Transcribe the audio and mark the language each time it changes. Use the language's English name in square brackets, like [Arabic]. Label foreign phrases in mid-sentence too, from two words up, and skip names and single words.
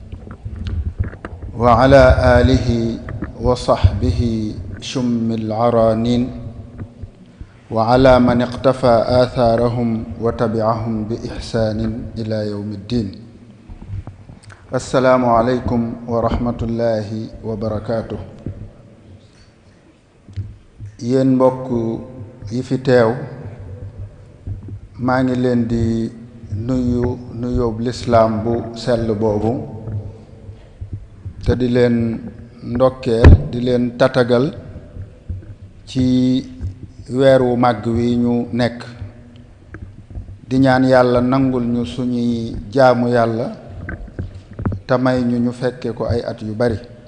[Arabic] وعلى آله وصحبه شم العرانين وعلى من اقتفى آثارهم وتبعهم بإحسان إلى يوم الدين السلام عليكم ورحمة الله وبركاته [Wolof] yéen mbokk yi fi teew maa ngi leen di nuyoob lislaam bu sell boobu te di leen ndokkeel di leen tatagal ci weer wu màgg wi ñu nekk di ñaan yàlla nangul ñu suñuy jaamu yàlla te may ñu fekke ko ay at yu bari